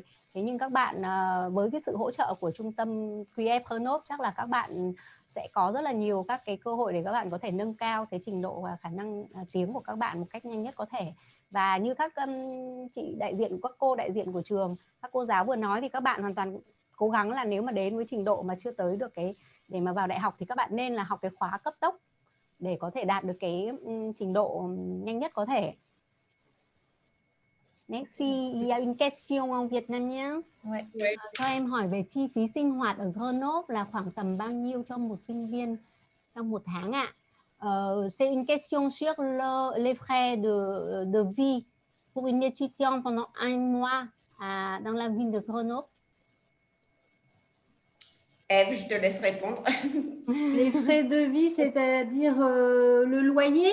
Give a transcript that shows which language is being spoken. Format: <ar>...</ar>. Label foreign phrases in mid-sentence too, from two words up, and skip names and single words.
<vi>Thế nhưng các bạn với cái sự hỗ trợ của trung tâm QF Grenoble, chắc là các bạn sẽ có rất là nhiều các cái cơ hội để các bạn có thể nâng cao cái trình độ và khả năng tiếng của các bạn một cách nhanh nhất có thể. Và như các chị đại diện, các cô đại diện của trường, các cô giáo vừa nói thì các bạn hoàn toàn cố gắng là nếu mà đến với trình độ mà chưa tới được cái để mà vào đại học thì các bạn nên là học cái khóa cấp tốc để có thể đạt được cái trình độ nhanh nhất có thể.</vi> <fr>Merci. Il y a une question en vietnamien.</fr> <vi>Cho em hỏi về chi phí sinh hoạt ở Grenoble là khoảng tầm bao nhiêu cho một sinh viên trong 1 tháng ạ?</vi> <fr>C'est une question sur les frais de vie pour une étudiante pendant 1 mois dans la ville de Grenoble. Ève, je te laisse répondre. Les frais de vie, c'est-à-dire le loyer?</fr>